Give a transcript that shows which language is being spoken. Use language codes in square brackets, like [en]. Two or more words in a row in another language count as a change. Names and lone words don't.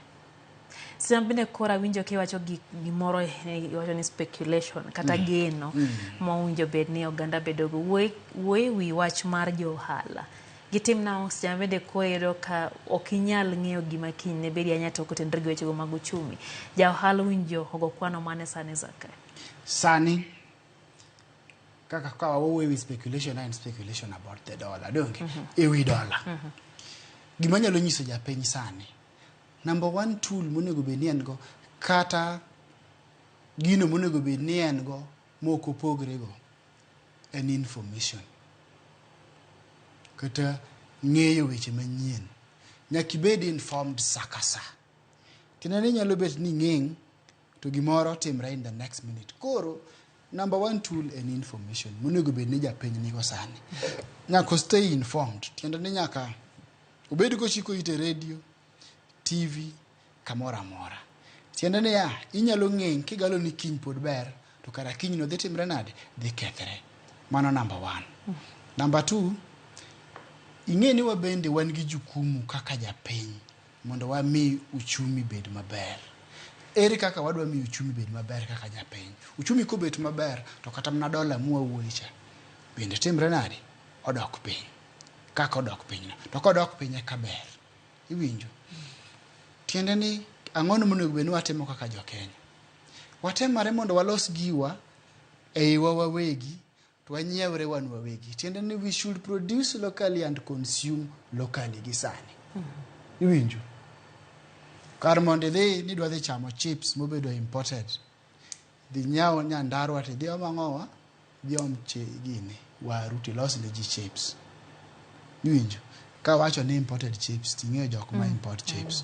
[luo] Sambine kora winjo kiwacho gimoro iwacho ni speculation kata geno mawinjo bed ni oganda bedo go wuoy wi wach mar johala. Gitim na sambinde koero ka okinyal ng'eyo gima kiny ne bedi anya to kotendre gi wechego mag uchumi. Ja ohala winjo ogo kwano mane sani Zacky. Sani kaka kawa wuoy wi [en] speculation and speculation about the dollar don't [luo] ewi dollar. Gima nyalo nyiso japiny sani [en] number one tool [luo] monego bed ni en go kata gino monego bed ni en go moko pogre go en information kata ng'eyo weche manyien. Nyaka ibed informed sakasa. Tinani nyalo bet ni ng'eng to gimoro timre [en] in the next minute. [luo] Koro [en] number one tool [luo] en information monego bed ni japiny nigo sani. Nyaka [en] stay informed. [luo] Tiende ni nyaka obed ko chiko ite [en] radio TV [luo] kamora mora. Tiende ni ya inyalo ng'eng kigalo ni kiny pod ber to kara kiny no dhi timre nade dhi kethre. Mano [en] number one. Number two, [luo] ing'e ni wabende wan gi jukumu kaka japiny mondo wami uchumi bed maber. Ere kaka wadwa mi uchumi bed maber kaka japiny. Uchumi ko bet maber to kata mna dola mwawuocha bende timre nade odok piny. Kaka odok piny no. To kodok piny ka ber. Iwinjo. Tiende ni ang'ono monego bed ni watimo kaka jo Kenya. Watemare mondo walos giwa eiwa wawegi to wanyiewre wan wawegi. Tiende ni [en] we should produce locally and consume locally [luo] gisani. Iwinjo. Kar mondo dhi ni dwa dhi chamo chips mobedo imported. Dhi nyao nyandarua te dhi omang'owa dhi omche gini waru tilos ne ji chips. Iwinjo. Ka wacho ni [en] imported chips [luo] ting'eyo jok ma [en] import chips.